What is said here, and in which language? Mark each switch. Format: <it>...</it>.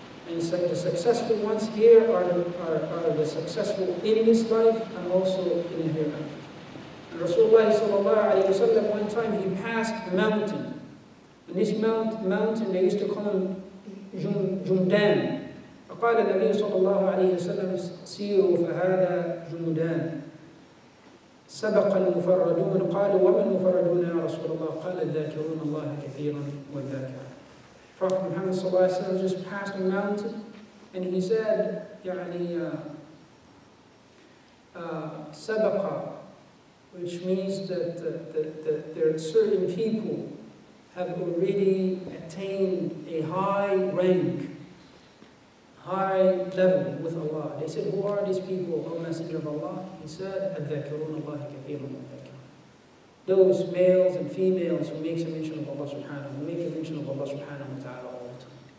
<en>And so the successful ones here are the successful in this life and also in the hereafter. And Rasulullah sallallahu alayhi wa sallam, one time he passed a mountain. And this mountain, they used to call him Jumdan.</en> <ar>فقال النبي صلى الله عليه وسلم سيروا فهذا جمدان سبق المفردون قالوا وما المفردون يا رسول الله قال الذاكرون الله كثيرا والذاكرات.</ar> <en>Prophet Muhammad صلى الله عليه وسلم just passed a mountain and he said</en> <ar>يعني سبق,</ar> <en>which means that there are certain people have already attained a high rank, high level with Allah. They said, who are these people, O Messenger of Allah? He said,</en> <ar>الذاكرون الله كثيرا والذاكرات.</ar> <en>Those males and females who make a mention of Allah subhanahu, who make a mention of Allah subhanahu wa ta'ala all the time.</en>